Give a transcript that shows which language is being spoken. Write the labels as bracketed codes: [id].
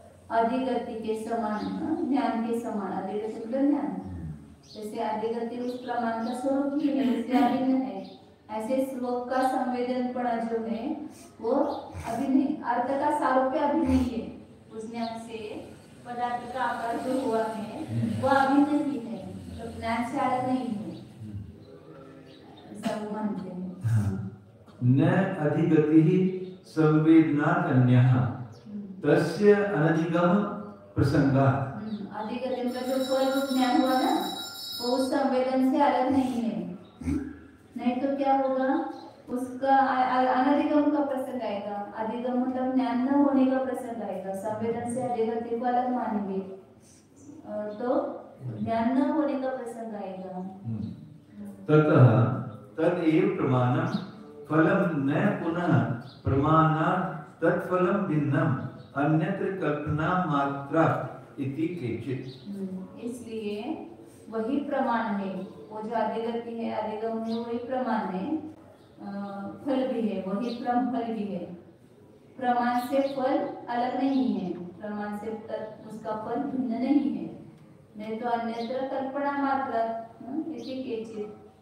[hi] अधिगति के समान, ज्ञान के समान, अधिगति ज्ञान जैसे अधिगति उस प्रमाण का स्वरूप ही है, उससे अभिन्न है, ऐसे श्लोक का संवेदनपणा जो है वो अभिन्न, अर्थ का सारूप्य अभिन्न है, उस ज्ञान से पदार्थ का आकार जो हुआ है वो अभिन्न ही है, तो ज्ञान से अलग नहीं है, ऐसा वो मानते हैं। [sa] न अधिगतिः संवेदनात् अन्यः तस्य अनधिगम प्रसंगात्। [hi] अधिगति का जो फल रूप ज्ञान हुआ ना वो उस संवेदन से अलग नहीं है, नहीं तो क्या होगा, उसका अनधिगम का प्रसंग आएगा। अधिगम मतलब ज्ञान न होने का प्रसंग आएगा, संवेदन से अधिगति को अलग मानेंगे तो ज्ञान न होने का प्रसंग आएगा। [sa] ततः तदेव प्रमाणम फलम न पुनः प्रमाणात् तत्फलम भिन्नम अन्यत्र कल्पना मात्रा इति केचित्। [hi] इसलिए वही प्रमाण है, वो जो अधिगति है, अधिगम है, वही प्रमाण है, फल भी है, वही फल भी है। प्रमाण से फल अलग नहीं है, प्रमाण से उसका फल भिन्न नहीं है, नहीं तो [sa] अन्यत्र कल्पना मात्र इति केचित्।